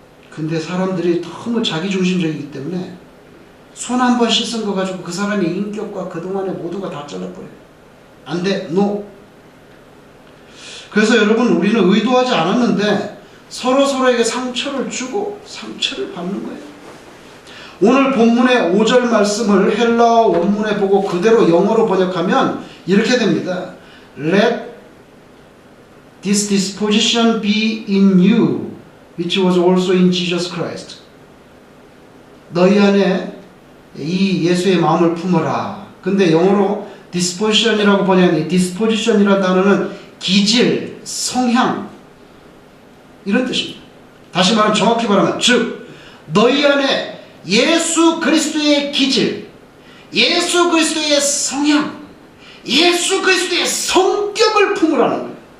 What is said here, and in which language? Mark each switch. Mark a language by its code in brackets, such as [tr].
[ko] 근데 사람들이 너무 자기중심적이기 때문에 손 한 번 씻은 거 가지고 그 사람의 인격과 그동안의 모두가 다 잘라버려요. 안 돼. 노. 그래서 여러분, 우리는 의도하지 않았는데 서로에게 상처를 주고 상처를 받는 거예요. 오늘 본문의 5절 말씀을 헬라어 원문에 보고 그대로 영어로 번역하면 이렇게 됩니다. [en] Let this disposition be in you, which was also in Jesus Christ. [ko] 너희 안에 이 예수의 마음을 품어라. 근데 영어로 disposition이라고 번역하는데 disposition이라는 단어는 기질, 성향 이런 뜻입니다. 다시 말하면 정확히 말하면 즉 너희 안에 예수 그리스도의 기질, 예수 그리스도의 성향, 예수 그리스도의 성격을 품으라는 거예요.